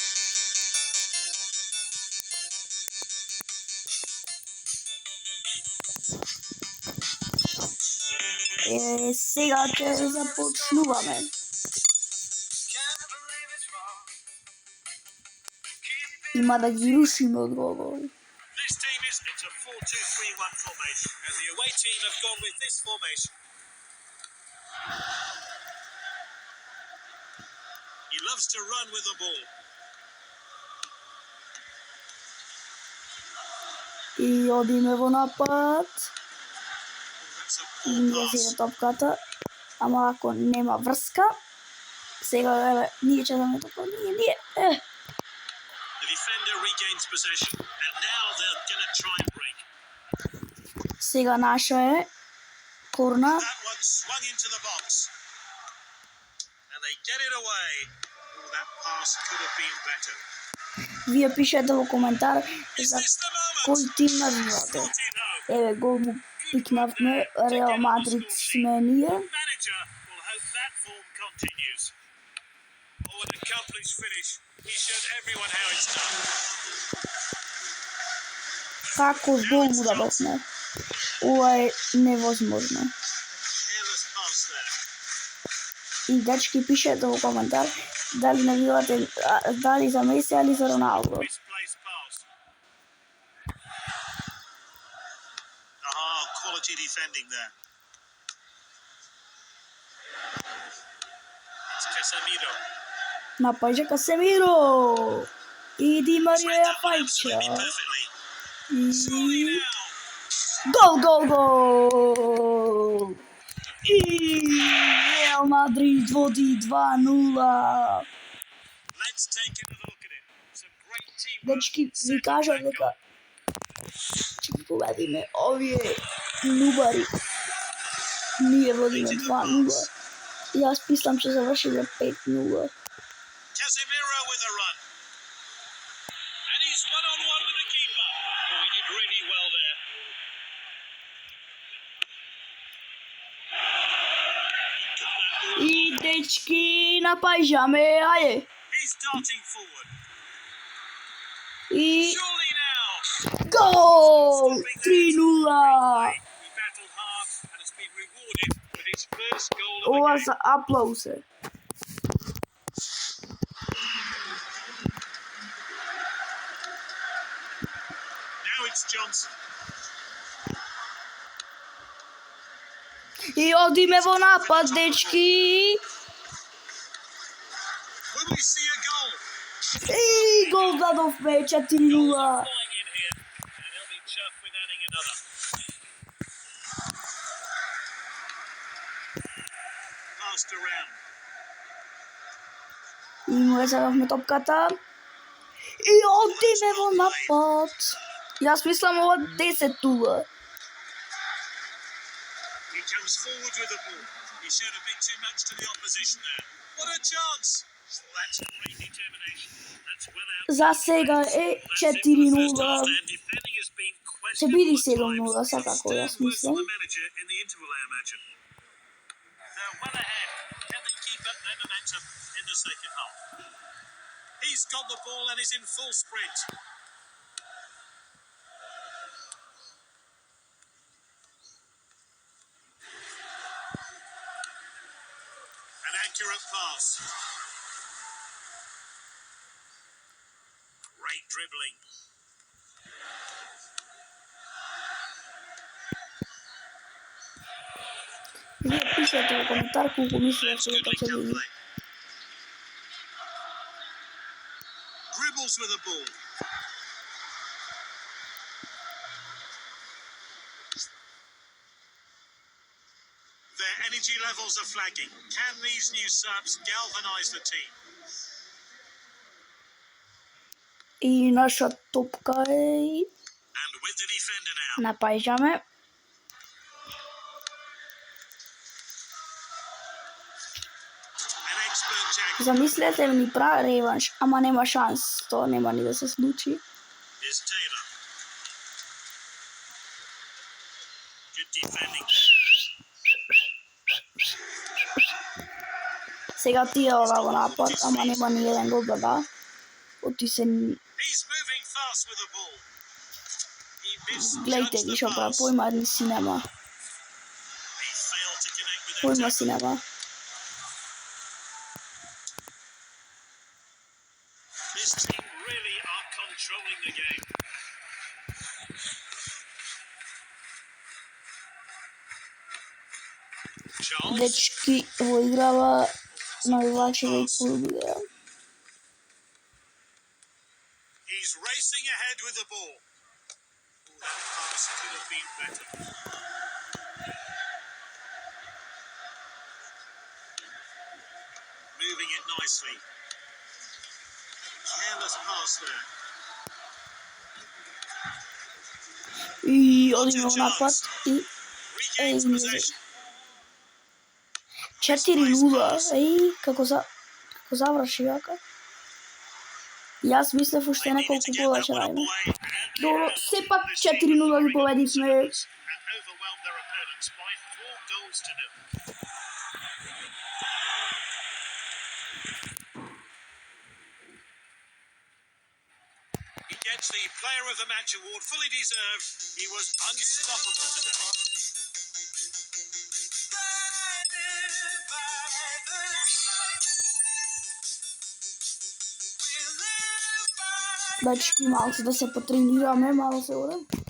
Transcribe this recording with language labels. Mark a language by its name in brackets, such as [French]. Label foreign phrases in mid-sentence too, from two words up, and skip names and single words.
[Macedonian] Сега ќе започнуваме. Има да ги рушиме од голови. [English] This team is it's a 4-2-3-1 formation, and the away team have gone with this formation. He loves to run with the ball. [Macedonian] И одиме во напад. [English] That's a [Macedonian] И [English] poor [Macedonian] ние [English] pass. [Macedonian] зеде топката. Ама ако нема врска, сега еве ние ќе даме топка. Ние. [English] The defender regains possession, and now they're going to try and break. [Macedonian] Сега наша е корна. [English] That one swung into the box, and they get it away. Oh, that pass could have been better. [Macedonian] Вие пишете во коментар [English] Is [Macedonian] за [English] this the moment? [Macedonian] кој тим навивате. [English] Slot it home. [Macedonian] Еве гол му пикнавме, Реал Мадрид сме ние. [English] Manager will hope that form continues. Oh, an accomplished finish. He showed everyone how it's done. [Macedonian] Како гол му дадовме? Ова е невозможно. [English] Careless pass there. [Macedonian] И дечки, пишете во коментар дали навивате дали за Меси или за Роналдо. [English] Misplaced pass. Ah, quality defending there. It's Casemiro. [Macedonian] Напаѓа Касемиро. И Ди Марија ја [English] Absolutely [Macedonian] фаќа. [English] perfectly. [Macedonian] И [English] Surely now. [Macedonian] гол. И Реал Мадрид води 2-0. [English] Let's take another look at it. Some great teamwork. [Macedonian] Дечки, ви кажав дека ќе ги победиме овие нубари. Ние водиме 2-0. Јас мислам ќе завршиме 5-0. [English] Casemiro with a run. And he's one-on-one with the keeper. Oh, he did really well there. [Macedonian] И дечки, напаѓаме, ајде. [English] He's darting forward. [Macedonian] И [English] Surely now. [Macedonian] гол! 3-0. [English] He battled hard and has been rewarded with his first goal of the [Macedonian] Ова [English] game. [Macedonian] за аплаузе. [English] Now it's Johnson. [Macedonian] И одиме во напад, дечки. [English] Will we see a goal? [Macedonian] И гол дадовме 4-0. [English] Flying in here, and he'll be chuffed with adding another. passed around. [Macedonian] И му ја загавме топката. И одиме во напад. Јас мислам ова 10-0. [English] He comes forward with the ball. He showed a bit too much to the opposition there. What a chance! Well, that's great determination. That's well out. [Macedonian] За сега е 4-0. Ќе биде 7-0, секако, јас мислам. [English] He's got the ball and is in full sprint. An accurate pass. Great dribbling. [Macedonian] Вие пишете во коментар колку мислите [English] That's [Macedonian] дека [English] goodly [Macedonian] ќе биде. [English] play. Dribbles with the ball. Their energy levels are flagging. Can these new subs galvanise the team? [Macedonian] И наша топка е [English] And with the defender now. [Macedonian] напаѓаме. [English] An expert tackle. [Macedonian] Замислете ли ни прави реванш, ама нема шанс, тоа нема ни да се случи. [English] Is Taylor. Good defending. [Macedonian] Сега тие ова во напад, ама нема ни еден гол да да. Оти се [English] He's moving fast with the ball. He [Macedonian] гледайте [English] misjudged [Macedonian] ги [English] the [Macedonian] што прави, [English] pass. [Macedonian] појма ни си нема. [English] He failed to connect with that [Macedonian] Појма [English] tackle. [Macedonian] си нема. [English] This team really are controlling the game. Charles. [Macedonian] Дечки во играва навивачеве и полубидеа. [English] He's racing ahead with the ball. Ooh, that pass could have been better. Moving it nicely. Careless pass there. [Macedonian] И одиме во напад и [English] Regains possession. 4-0. [Macedonian] Еј, како заврши вака. Јас мислев уште [English] They needed [Macedonian] неколку [English] to get [Macedonian] гола [English] that [Macedonian] ќе [English] one [Macedonian] правиме. [English] away. [Macedonian] Добро, сепак 4-0 ги победивме. [English] And overwhelmed their opponents by 4 goals to nil. He gets the Player of the Match award, fully deserved. He was unstoppable today. [Macedonian] Дечки, малку да се потренираме, мало се одам.